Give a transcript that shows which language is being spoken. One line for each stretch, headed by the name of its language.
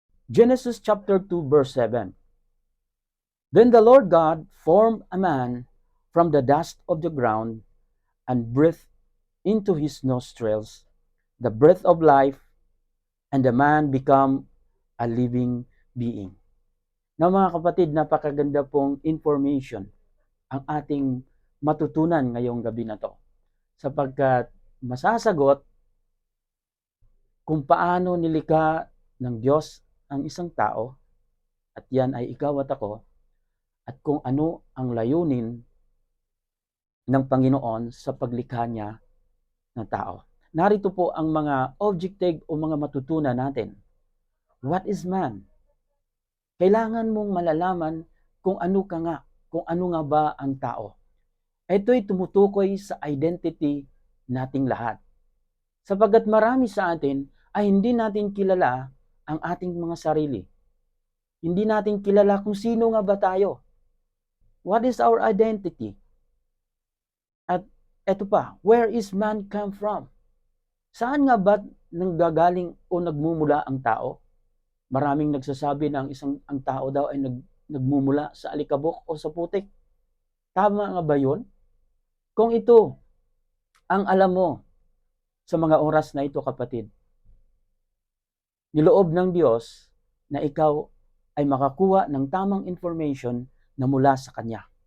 English: Genesis chapter 2 verse 7. Then the Lord God formed a man from the dust of the ground and breathed into his nostrils the breath of life, and the man became a living being.
Filipino: Now mga kapatid, napakaganda pong information ang ating matutunan ngayong gabi na to. Sapagkat masasagot kung paano nilikha ng Diyos ang isang tao, at yan ay ikaw at ako, at kung ano ang layunin ng Panginoon sa paglikha niya ng tao. Narito po ang mga objective o mga matutunan natin.
English: What is man?
Filipino: Kailangan mong malalaman kung ano ka nga, kung ano nga ba ang tao. Ito'y tumutukoy sa identity nating lahat. Sapagkat marami sa atin ay hindi natin kilala ang ating mga sarili. Hindi natin kilala kung sino nga ba tayo.
English: What is our identity?
Filipino: At eto pa,
English: where is man come from?
Filipino: Saan nga ba nanggagaling o nagmumula ang tao? Maraming nagsasabi na ang tao daw ay nagmumula sa alikabok o sa putik. Tama nga ba yun? Kung ito ang alam mo sa mga oras na ito, kapatid, niloob ng Diyos na ikaw ay makakuha ng tamang information na mula sa Kanya.